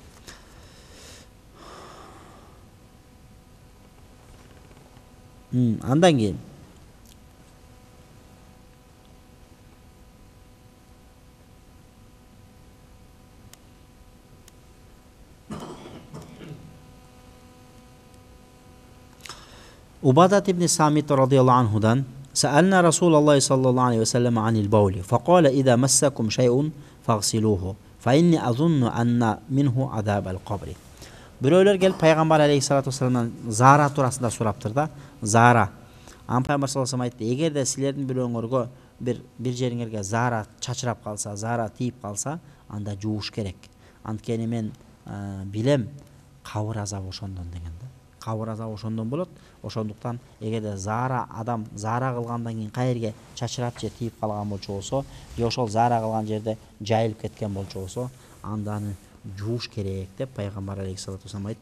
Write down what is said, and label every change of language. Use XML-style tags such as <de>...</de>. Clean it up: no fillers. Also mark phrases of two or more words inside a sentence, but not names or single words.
<ky>Андан кийин Убадат ибн Самит радияллаху</ky> <ar>анхудан: "سألنا رسول الله صلى الله عليه وسلم عن البول، فقال إذا مسكم شيء فاغسلوه، فإني أظن أن منه عذاب القبر."</ar> <ky>Бирөөлөр келип пайгамбар</ky> <ar>عليه الصلاة والسلام</ar> <ky>заара туурасында сураптыр да. Заара. Ан пайгамбар</ky> <ar>صلى الله عليه وسلم</ar> <ky>айтты: "Эгерде силердин бирөөңөргө бир жериңерге заара чачырап калса, заара тийип калса, анда жууш керек. Анткени мен билем кабыр азабы ошондон" деген да. Кабыр азабы ошондон болот. Ошондуктан эгерде заара адам заара кылгандан кийин кайерге чачырап же тийип калган болчу болсо, же ошол заара кылган жерде жайылып кеткен болчу болсо, анда аны жууш керек деп пайгамбар</ky> <ar>عليه الصلاة والسلام</ar> <ky>айтты.</ky>